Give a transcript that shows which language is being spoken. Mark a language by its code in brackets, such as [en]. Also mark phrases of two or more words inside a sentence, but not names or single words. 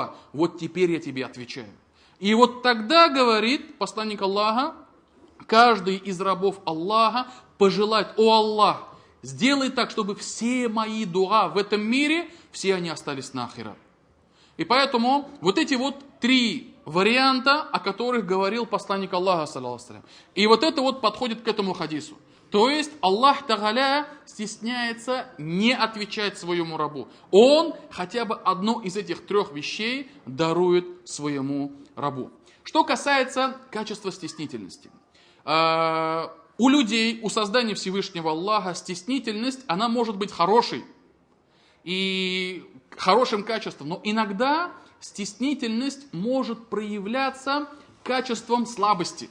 [ru] Вот теперь я тебе отвечаю. И вот тогда, говорит посланник Аллаха, каждый из рабов Аллаха пожелает: о Аллах, сделай так, чтобы все мои дуа в этом мире, все они остались на ахират. И поэтому вот эти вот 3 варианта, о которых говорил посланник Аллаха, [ar] صلى الله عليه وسلم. [ru] И вот это вот подходит к этому хадису. То есть Аллах Тааля стесняется не отвечать своему рабу. Он хотя бы одну из этих 3 вещей дарует своему рабу. Что касается качества стеснительности. У людей, у создания Всевышнего Аллаха стеснительность, она может быть хорошей и хорошим качеством, но иногда стеснительность может проявляться качеством слабости.